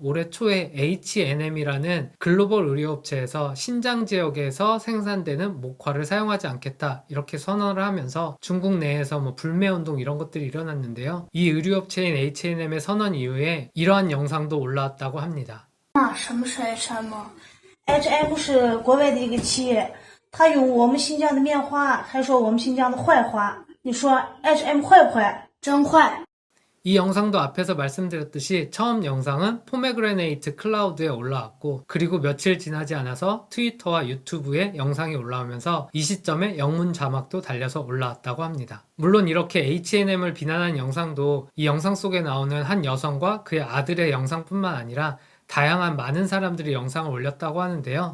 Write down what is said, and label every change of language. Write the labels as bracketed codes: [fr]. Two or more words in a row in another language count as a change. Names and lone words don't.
[ko] 올해 초에 H&M이라는 글로벌 의류업체에서 신장 지역에서 생산되는 목화를 사용하지 않겠다 이렇게 선언을 하면서 중국 내에서 불매운동 이런 것들이 일어났는데요. 이 의류업체인 H&M의 선언 이후에 이러한 영상도 올라왔다고 합니다. [zh] 什么是 H&M？H&M 是国外的一个企业，他用我们新疆的棉花，还说我们新疆的坏话。你说 H&M 坏不坏？真坏。 [ko] 이 영상도 앞에서 말씀드렸듯이 처음 영상은 포메그레네이트 클라우드에 올라왔고 그리고 며칠 지나지 않아서 트위터와 유튜브에 영상이 올라오면서 이 시점에 영문 자막도 달려서 올라왔다고 합니다. 물론 이렇게 H&M을 비난한 영상도 이 영상 속에 나오는 한 여성과 그의 아들의 영상뿐만 아니라 다양한 많은 사람들이 영상을 올렸다고 하는데요.